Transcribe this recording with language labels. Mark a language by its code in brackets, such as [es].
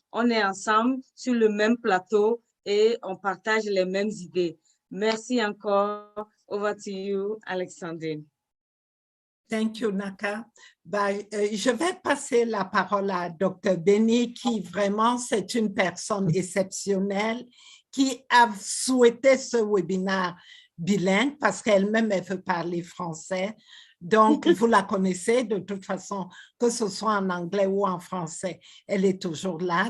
[fr] On est ensemble sur le même plateau et on partage les mêmes idées. Merci encore. [en] Over to you, Alexandrine. Thank you, Naka. [fr] Je vais passer la parole à Dr. Benny, qui vraiment, c'est une personne exceptionnelle, qui a souhaité ce webinaire bilingue parce qu'elle-même, elle veut parler français. Donc, vous la connaissez de toute façon, que ce soit en anglais ou en français, elle est toujours là.